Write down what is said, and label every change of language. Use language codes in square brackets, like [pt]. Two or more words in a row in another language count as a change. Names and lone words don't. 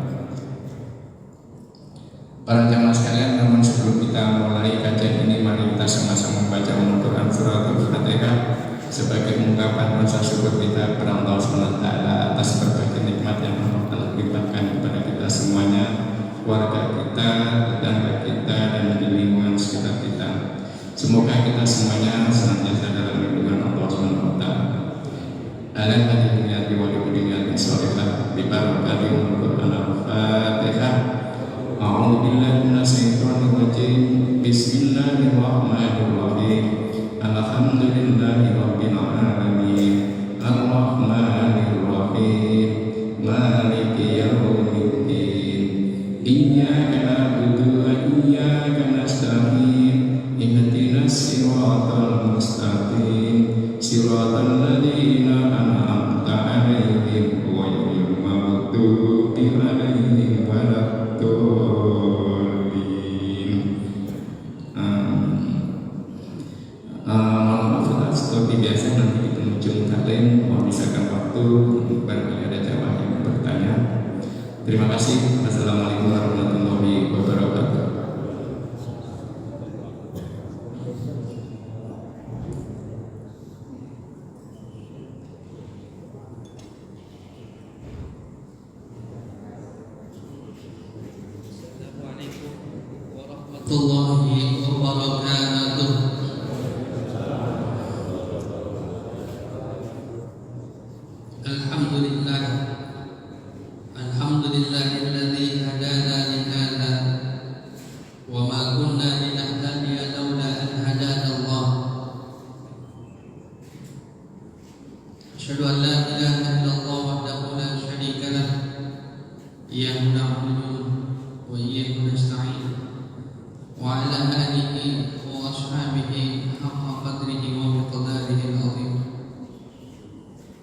[id] Para jamaah sekalian, namun sebelum kita mulai kajian ini, mari kita sama-sama membaca Al-Quran surat Al-Fatihah sebagai ungkapan rasa syukur kita kepada Allah SWT atas berbagai nikmat yang Allah telah limpahkan kepada kita semuanya, keluarga kita, tetangga kita, dan di lingkungan sekitar kita. Semoga kita semuanya senantiasa dalam lindungan Allah SWT. [ar] عالم حاضرين وليواليتين صالحة ببركة القرآن الفاتحة. أعوذ بالله من الشيطان الرجيم. بسم الله الرحمن الرحيم. الحمد لله رب العالمين. الرحمن الرحيم. مالك يوم الدين. إياك نعبد وإياك نستعين. اهدنا الصراط المستقيم. صراط الذين أنعمت عليهم غير المغضوب عليهم ولا الضالين. [id] Seperti biasa nanti di penghujung taklim mau misalkan waktu barangkali ada jamaah yang bertanya. Terima kasih. [ar] والسلام عليكم ورحمة الله وبركاته. السلام عليكم ورحمة الله وبركاته. الحمد لله، الحمد لله الذي هدانا لهذا وما كنا لنهتدي لولا أن هدانا الله. أشهد أن لا إله إلا الله وحده لا شريك له، إياه نعبد وإياه نستعين، وعلى آله وأصحابه حق قدره ومقداره العظيم.